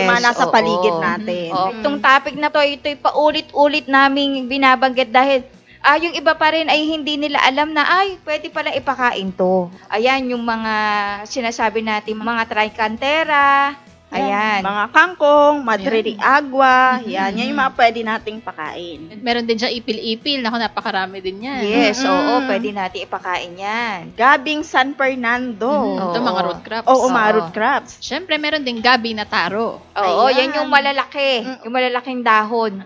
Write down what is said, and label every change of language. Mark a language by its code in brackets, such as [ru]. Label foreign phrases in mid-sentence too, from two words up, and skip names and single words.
[tl] yung mga nasa paligid natin. Itong topic na to, ito'y paulit-ulit naming binabanggit dahil yung iba pa rin ay hindi nila alam na, pwede pala ipakain to. Ayan, yung mga sinasabi natin, mga tricantera, ayan. Mga kangkong, madre de agua, yan yung mga pwede nating pakain. Meron din dyan ipil-ipil. Naku, napakarami din yan. Yes, pwede natin ipakain yan. Gabing San Fernando. Ito mga [en] root crops. [tl] Oo, mga [en] root crops. [tl] Siyempre, meron din gabi na taro. Oo, Ayan. yan yung malalaki. Yung malalaking dahon.